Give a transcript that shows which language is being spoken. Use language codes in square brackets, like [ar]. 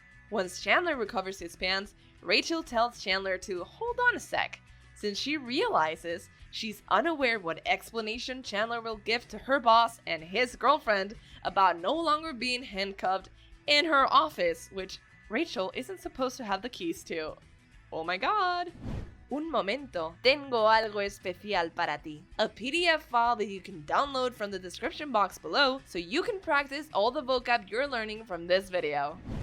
[en] Once Chandler recovers his pants, Rachel tells Chandler to hold on a sec, since she realizes she's unaware what explanation Chandler will give to her boss and his girlfriend about no longer being handcuffed in her office, which Rachel isn't supposed to have the keys to. Oh my god! [es] Un momento, tengo algo especial para ti. [en] A PDF file that you can download from the description box below so you can practice all the vocab you're learning from this video.